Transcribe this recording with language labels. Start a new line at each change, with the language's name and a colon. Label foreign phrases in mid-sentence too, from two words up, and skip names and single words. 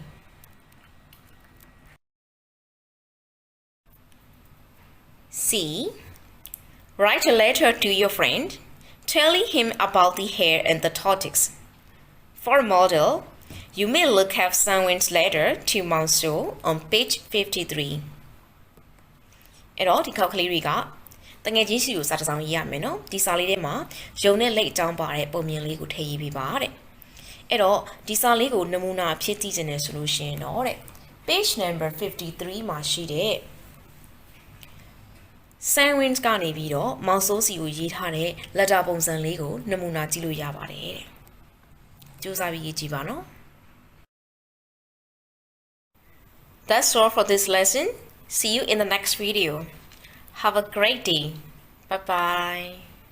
English: C. Write a letter to your friend telling him about the hare and the tortoise. For a model, you may look at someone's letter to Monsieur on page 53.
Burmese: အဲ့တော့ဒီခေါက်ကလေးတွေကတငယ်ချင်းစီကိုစာတစ်စောင်ရေးရမယ်နော်ဒီစာလေးထဲမှာရုံနဲ့လက်အကြောင်းပါတဲ့ပုံမြင်လေးကိုထည့်ရေးပေးပါတဲ့အဲ့တော့ဒီစာလေးကိုနမူနာဖြစ်ကြည့်နေတယ်ဆိုလို့ရှိရင်တော့တဲ့
English: page number 53
Burmese: မှာရှိတဲ့ Sandwich ကနေပြီးတော့မောင်စိုးစီကိုရေးထားတဲ့ letter ပုံစံလေးကိုနမူနာကြည့်လို့ရပါတယ်တဲ့ကြိုးစားပြီးရေးကြည့်ပါနော်
English: That's all for this lesson. See you in the next video. Have a great day. Bye bye.